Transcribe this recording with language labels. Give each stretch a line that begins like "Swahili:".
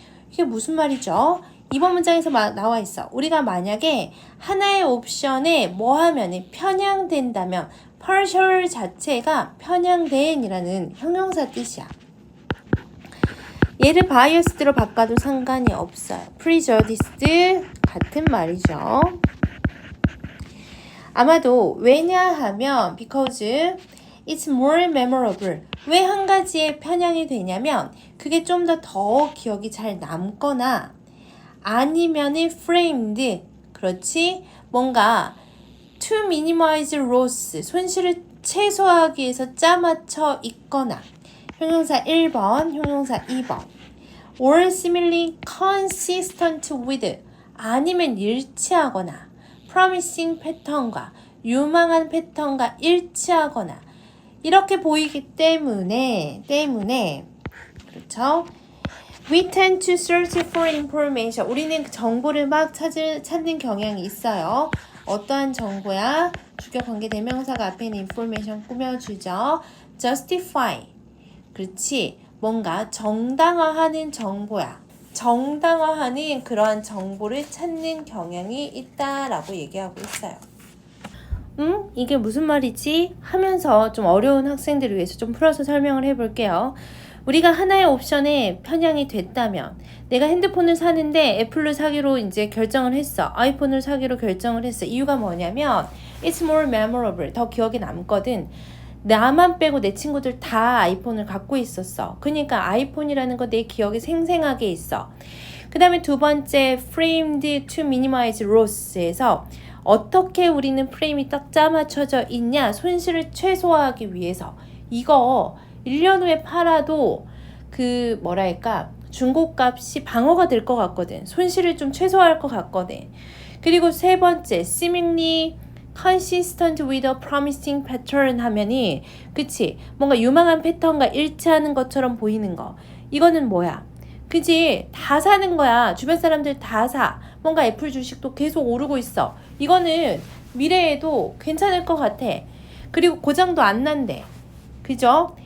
Korean: 이게 무슨 말이죠? 이번 문장에서 나와 있어. 우리가 만약에 하나의 옵션에 뭐 하면 편향된다면 partial 자체가 편향된이라는 형용사 뜻이야. 얘를 biased로 바꿔도 상관이 없어요. prejudiced 같은 말이죠. 아마도 왜냐하면
English: because it's more memorable.
Korean: 왜 한 가지에 편향이 되냐면 그게 좀 더 기억이 잘 남거나 아니면은 framed. 그렇지? 뭔가
English: to minimize loss.
Korean: 손실을 최소화하기 위해서 짜맞춰 있거나. 형용사 1번, 형용사 2번.
English: or similarly consistent with.
Korean: 아니면 일치하거나. promising 패턴과 유망한 패턴과 일치하거나 이렇게 보이기 때문에 그렇죠?
English: We tend to search for information.
Korean: 우리는 정보를 막 찾는 경향이 있어요. 어떠한 정보야? 주격 관계 대명사가 앞에 있는 information 꾸며주죠. justify. 그렇지. 뭔가 정당화하는 정보야. 정당화하는 그러한 정보를 찾는 경향이 있다라고 얘기하고 있어요. 이게 무슨 말이지? 하면서 좀 어려운 학생들을 위해서 좀 풀어서 설명을 해볼게요. 우리가 하나의 옵션에 편향이 됐다면 내가 핸드폰을 사는데 애플을 사기로 이제 결정을 했어. 아이폰을 사기로 결정을 했어. 이유가 뭐냐면
English: it's more memorable.
Korean: 더 기억에 남거든. 나만 빼고 내 친구들 다 아이폰을 갖고 있었어. 그러니까 아이폰이라는 거 내 기억에 생생하게 있어. 그 다음에 두 번째
English: framed to minimize loss
Korean: 에서 어떻게 우리는 프레임이 딱 짜맞춰져 있냐? 손실을 최소화하기 위해서. 이거 1년 후에 팔아도 그 뭐랄까 중고값이 방어가 될 것 같거든. 손실을 좀 최소화할 것 같거든. 그리고 세 번째
English: seemingly consistent with a promising pattern
Korean: 하면이 그치? 뭔가 유망한 패턴과 일치하는 것처럼 보이는 거. 이거는 뭐야? 그치? 다 사는 거야. 주변 사람들 다 사. 뭔가 애플 주식도 계속 오르고 있어. 이거는 미래에도 괜찮을 것 같아. 그리고 고장도 안 난대. 그죠?